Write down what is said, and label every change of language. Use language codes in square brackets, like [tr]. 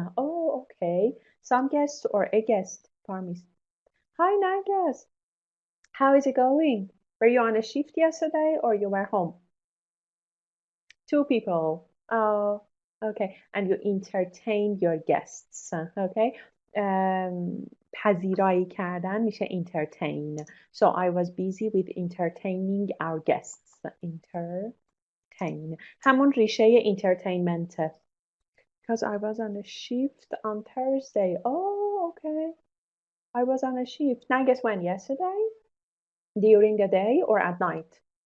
[en] Oh, okay. Some guests or a guest, Parmis. Hi, Nargis. How is it going? Were you on a shift yesterday or you were home? Two people. Oh, okay. And you entertained your guests. Okay. [fa] پذیرایی کردن میشه entertain. [en] So I was busy with entertaining our guests. Entertain. [fa] همون ریشه entertainment. [en] Because I was on a shift on Thursday. Oh, okay. I was on a shift. Now guess when? Yesterday? During the day or at night?